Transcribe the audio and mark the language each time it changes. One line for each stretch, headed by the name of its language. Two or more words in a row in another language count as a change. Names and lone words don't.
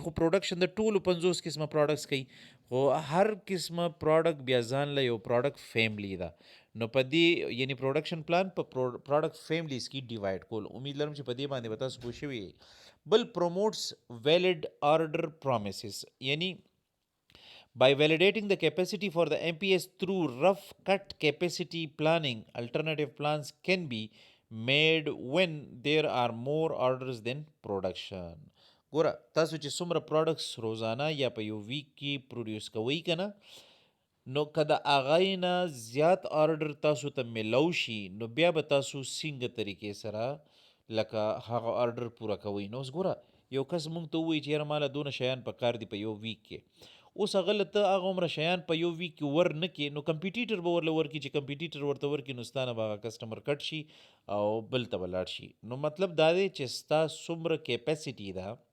Pashto: خو پروډکشن د ټولو 50 قسمه پروډکټس کوي خو هر قسمه پروډکټ بیا ځان له یو
English: product family
Pashto: ده نو په دې یعنی
English: production plan
Pashto: په
English: product families
Pashto: کې ډیوایډ کول امید لرم چې په دې باندې به تاسو پوه شوي بل
English: promotes valid order promises
Pashto: یعنی
English: by validating the capacity for the MPS through rough cut capacity planning, alternative plans can be made when there are more orders than production.
Pashto: ګوره تاسو چې څومره پروډکټس روزانه یا په یو ویک کې پروډیوس کوئ که نه نو که د هغې نه زیات آرډر تاسو ته میلو شي نو بیا به تاسو څنګه طریقې سره لکه هغه آرډر پوره کوئ نو اوس ګوره یو کس مونږ ته ووایي چې یاره ماله دونه شیان په کار دي په یو ویک کې اوس هغه له ته هغه عمره شیان په یو ویک کې ور نه کړي نو کمپیټیټر به ورله ورکړي چې کمپیټیټر ورته ورکړي نو ستا نه به هغه کسټمر کټ شي او بل ته به لاړ شي نو مطلب دا دی چې ستا څومره کیپیسټي ده